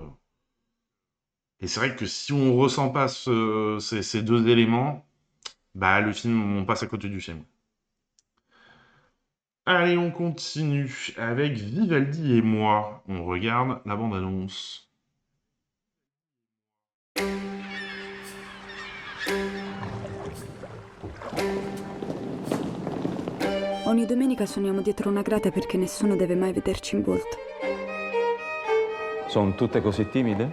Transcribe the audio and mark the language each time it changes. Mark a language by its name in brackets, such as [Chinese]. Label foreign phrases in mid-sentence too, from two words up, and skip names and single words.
[French] Et c'est vrai que si on ne ressent pas ces 2 éléments, Bah, le film, on passe à côté du film. Allez, on continue avec Vivaldi et moi. On regarde la bande-annonce. [Italian] Ogni domenica suoniamo dietro una grata perché nessuno deve mai vederci in volto. Sono tutte così timide?